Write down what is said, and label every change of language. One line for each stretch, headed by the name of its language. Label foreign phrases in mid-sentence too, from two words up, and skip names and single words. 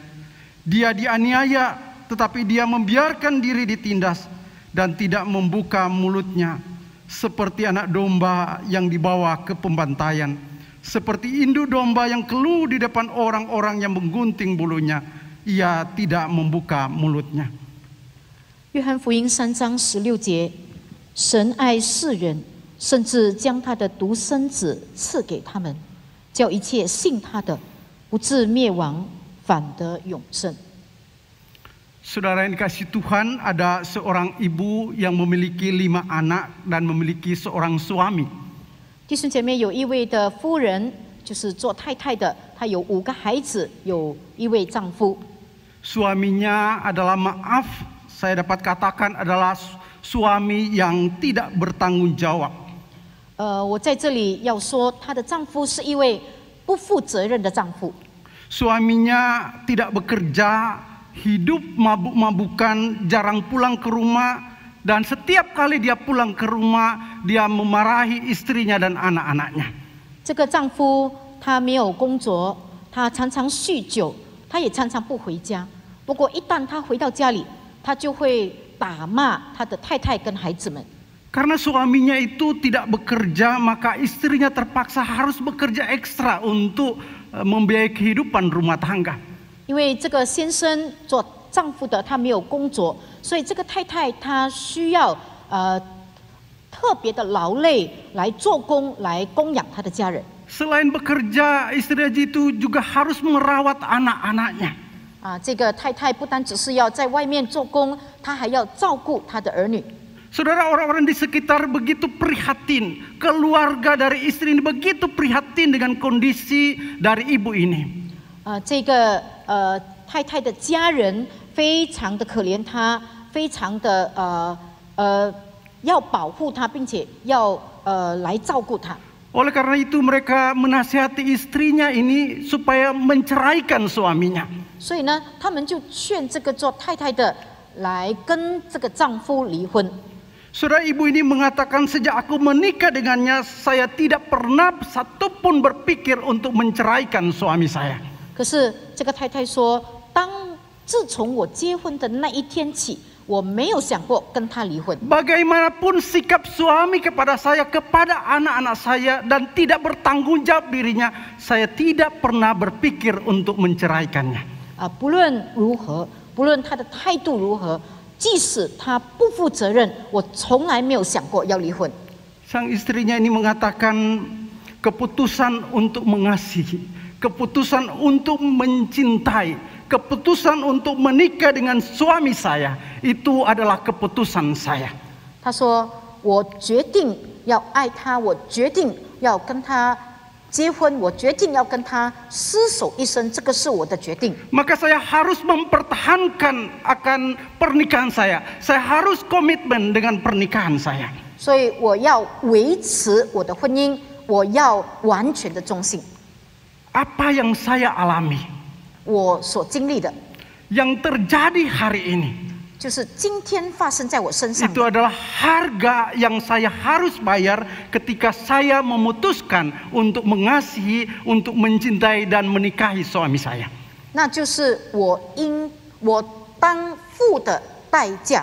Indonesian: Dia dianiaya, tetapi dia membiarkan diri ditindas dan tidak membuka mulutnya. Seperti anak domba yang dibawa ke pembantaian. Seperti induk domba yang keluh di depan orang-orang yang menggunting bulunya, ia tidak membuka mulutnya.
Chinese: 约翰福音3章16节，神爱世人，甚至将他的独生子赐给他们，叫一切信他的不至灭亡，反得永生。
Indonesian: Saudara yang dikasihi Tuhan, ada seorang ibu yang memiliki 5 anak dan memiliki seorang suami.
Chinese: 弟兄姐妹，有一位的夫人，就是做太太的，她有5个孩子，有一位丈夫。
Indonesian: Suaminya adalah, maaf, saya dapat katakan adalah suami yang tidak bertanggung jawab.
Chinese: 我在这里要说，她的丈夫是一位不负责任的丈夫。
Indonesian: Suaminya tidak bekerja, hidup mabuk-mabukan, jarang pulang ke rumah, dan setiap kali dia pulang ke rumah, dia memarahi istrinya dan anak-anaknya.
Chinese: 这个丈夫他没有工作，他常常酗酒，他也常常不回家。不过一旦他回到家里，他就会打骂他的太太跟孩子们。
Indonesian: Karena suaminya itu tidak bekerja, maka istrinya terpaksa harus bekerja ekstra untuk membiayai kehidupan rumah tangga.
Chinese: 因为这个先生做丈夫的他没有工作，所以这个太太她需要特别的劳累来做工，来供养她的家人。
Indonesian: Selain bekerja, istri itu juga harus merawat anak-anaknya.
Chinese: 这个太太不单只是要在外面做工，她还要照顾她的儿女。
Indonesian: Saudara, orang-orang di sekitar begitu prihatin, keluarga dari istri ini begitu prihatin dengan kondisi dari ibu ini.
Chinese: 这个太太的家人非常的可怜她，非常的要保护她，并且要来照顾她。
Indonesian: Oleh karena itu mereka menasihati istrinya ini supaya menceraikan suaminya.
Chinese: 所以呢，他们就劝这个做太太的来跟这个丈夫离婚。
Indonesian: Saudara, ibu ini mengatakan, sejak aku menikah dengannya, saya tidak pernah satupun berpikir untuk menceraikan suami saya.
Chinese: 可是这个太太说，自从我结婚的那一天起，我没有想过跟他离婚。
Indonesian: Bagaimanapun sikap suami kepada saya, kepada anak-anak saya, dan tidak bertanggung jawab dirinya, saya tidak pernah berpikir untuk menceraikannya.
Chinese: 不论如何，不论他的态度如何，即使他不负责任，我从来没有想过要离婚。
Indonesian: Sang istrinya ini mengatakan keputusan untuk mengasihi, keputusan untuk mencintai, keputusan untuk menikah dengan suami saya, itu adalah keputusan saya.
Chinese: 他说：“我决定要爱他，我决定要跟他结婚，我决定要跟他厮守一生，这个是我的决定。”
Indonesian: Maka saya harus mempertahankan akan pernikahan saya. Saya harus komitmen dengan pernikahan saya.
Chinese: 所以我要维持我的婚姻，我要完全的忠信。
Indonesian: Apa yang saya alami,
Chinese: 我所经历的，
Indonesian: yang terjadi hari ini,
Chinese: 就是今天发生在我身上
Indonesian: Itu
Chinese: 的，
Indonesian: adalah harga yang saya harus bayar ketika saya memutuskan untuk mengasihi, untuk mencintai dan menikahi suami saya.
Chinese: 那就是我当付的代价。